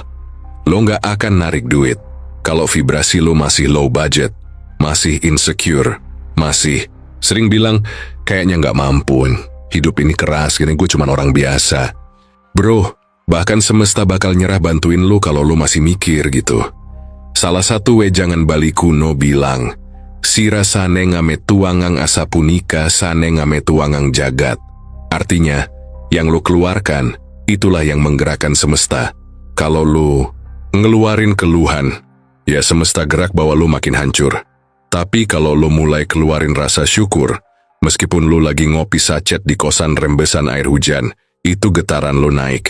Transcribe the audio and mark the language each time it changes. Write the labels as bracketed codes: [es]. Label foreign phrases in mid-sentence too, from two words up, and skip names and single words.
[id] Lo nggak akan narik duit kalau vibrasi lo masih [en] low budget, [id] masih insecure, masih sering bilang, kayaknya nggak mampu, hidup ini keras, gini gue cuma orang biasa. Bro, bahkan semesta bakal nyerah bantuin lo kalau lo masih mikir gitu. Salah satu wejangan Bali kuno bilang, [ban] sira sane ngame tuangang asapunika sane ngame tuangang jagat. [id] Artinya, yang lo keluarkan, itulah yang menggerakkan semesta. Kalau lo ngeluarin keluhan, ya semesta gerak bawa lo makin hancur. Tapi kalau lo mulai keluarin rasa syukur, meskipun lo lagi ngopi sachet di kosan rembesan air hujan, itu getaran lo naik.